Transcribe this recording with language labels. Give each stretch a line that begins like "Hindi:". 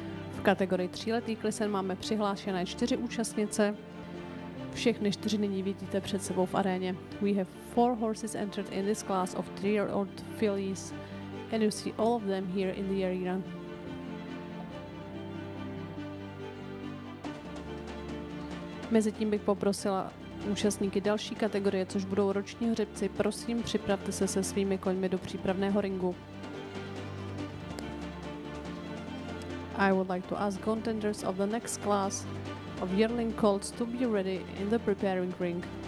Czech: V kategorii 3letý klisen máme přihlášené 4 účastnice. Všechny 4 nyní vidíte před sebou v aréně.
English: We have 4 horses entered in this class of 3-year-old fillies and you see all of them here in the arena.
Czech: Mezitím bych poprosila účastníky další kategorie, což budou roční hřebci. Prosím, připravte se se svými koňmi do přípravného ringu.
English: I would like to ask contenders of the next class of yearling colts to be ready in the preparing ring.